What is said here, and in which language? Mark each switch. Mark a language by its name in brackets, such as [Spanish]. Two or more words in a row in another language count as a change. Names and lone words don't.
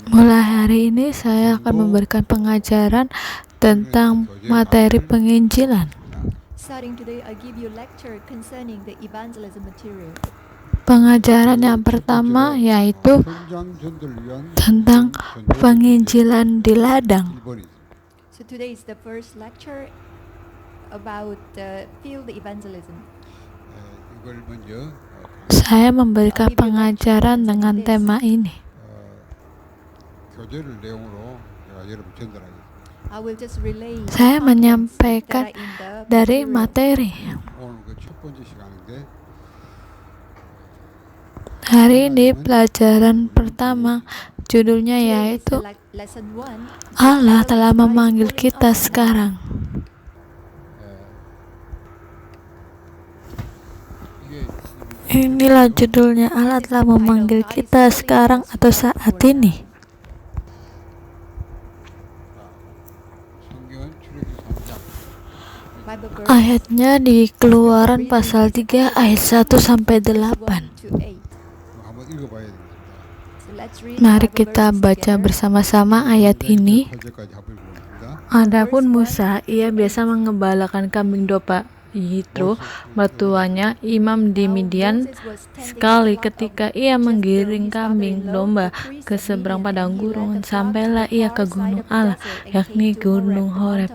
[Indonesian] Mulai hari ini saya akan memberikan pengajaran tentang materi penginjilan. [English] Starting today, I give you lecture concerning the evangelism material. [Indonesian] Pengajaran yang pertama yaitu [Korean] 현장전도를 위한 [Indonesian] tentang penginjilan di ladang. [Korean] 1번이 [English] So today is the first lecture about field evangelism. [Korean] 이걸 먼저 [Indonesian] Saya memberikan pengajaran dengan tema ini. [Korean] 교재를 내용으로 제가 여러분 전달하겠습니다. [English] I will just relay the [Indonesian] Saya [English] contents [Indonesian] menyampaikan [English] that are in the [Indonesian] dari [English] material. [Indonesian] materi. [Korean] 오늘 그 첫 번째 시간인데 [Indonesian] Hari ini pelajaran pertama judulnya [English] Today is [Indonesian] yaitu [English] lesson 1. [Indonesian] Allah telah memanggil kita sekarang. [Korean] 이게 [Indonesian] Inilah judulnya, Allah telah memanggil kita sekarang atau saat ini. [Korean] 성경은 출애굽기 3장 [English] Bible verse [Indonesian] Ayatnya di Keluaran pasal 3 ayat 1 sampai 8. [English] 1 to 8. [Korean] 한번 읽어봐야 됩니다. [English] So let's read [Indonesian] Mari [English] Bible [Indonesian] kita [English] verses [Indonesian] baca [English] together. [Indonesian] bersama-sama ayat ini. [Korean] 8절까지 한번 읽어봅니다. [Indonesian] Adapun Musa, ia biasa mengembalakan kambing domba Yitro, mertuanya, imam di Midian. Sekali ketika ia menggiring kambing domba ke seberang padang gurun, sampailah ia ke gunung Allah, yakni gunung Horeb.